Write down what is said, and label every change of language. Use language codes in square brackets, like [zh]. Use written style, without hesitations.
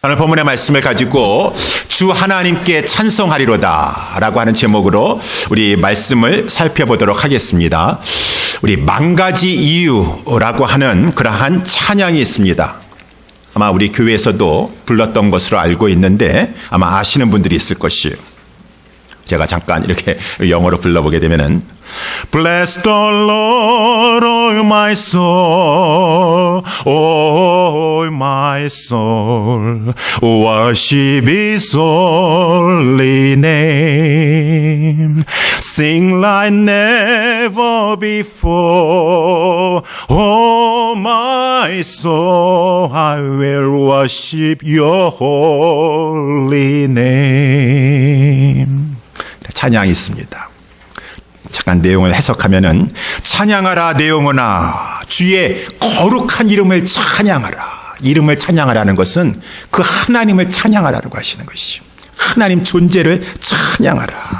[ko] 오늘 본문의 말씀을 가지고 주 하나님께 찬송하리로다 라고 하는 제목으로 우리 말씀을 살펴보도록 하겠습니다. 우리 만가지 이유라고 하는 그러한 찬양이 있습니다. 아마 우리 교회에서도 불렀던 것으로 알고 있는데 아마 아시는 분들이 있을 것이에요. 제가 잠깐 이렇게 영어로 불러보게 되면은 [en] Bless the Lord, all my soul, all my soul, worship His holy name. Sing like never before, oh my soul, I will worship Your holy name. [ko] 찬양이 있습니다. 잠깐 내용을 해석하면은 찬양하라 내용은아 주의 거룩한 이름을 찬양하라. 이름을 찬양하라는 것은 그 하나님을 찬양하라고 하시는 것이죠. 하나님 존재를 찬양하라.